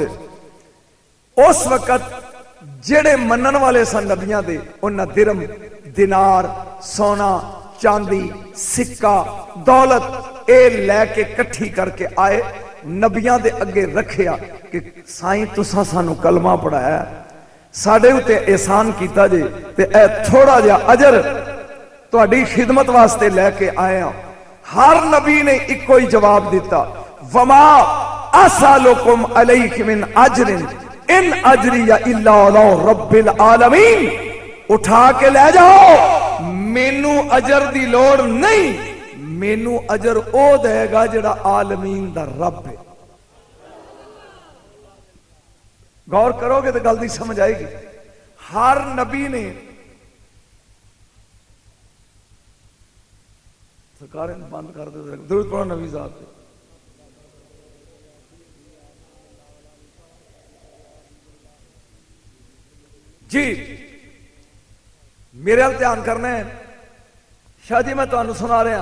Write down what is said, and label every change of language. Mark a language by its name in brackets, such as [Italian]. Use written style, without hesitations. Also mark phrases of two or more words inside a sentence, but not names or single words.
[Punjabi] اس وقت جہڑے منن والے سن نبیاں دے، اونہاں درہم دینار سونا چاندی سکہ دولت اے لیکے کٹھی کرکے آئے، نبیاں دے اگے رکھیا کہ سائیں تساں سانوں کلمہ پڑھایا، ساڈے اتے احسان کیتا جے، تے اے تھوڑا جیہا اجر تہاڈی خدمت واسطے لیکے آئے ہاں. ہر نبی نے اکو ہی جواب دتا, [Arabic] وما أسألكم عليه من أجر إن أجري إلا على رب العالمين. [Punjabi] اٹھا کے لے جاؤ، مینوں اجر دی لوڑ نہیں، مینوں اجر او دے گا جہڑا عالمین دا رب ہے. غور کروگے تو گل دی سمجھ آئے گی. ہر نبی نے، سرکار بند کر دے، درود پڑھو نبی صاحب پے. جی میرے حال دھیان کرنا ہے، شاہ جی میں تہانوں سنا رہا.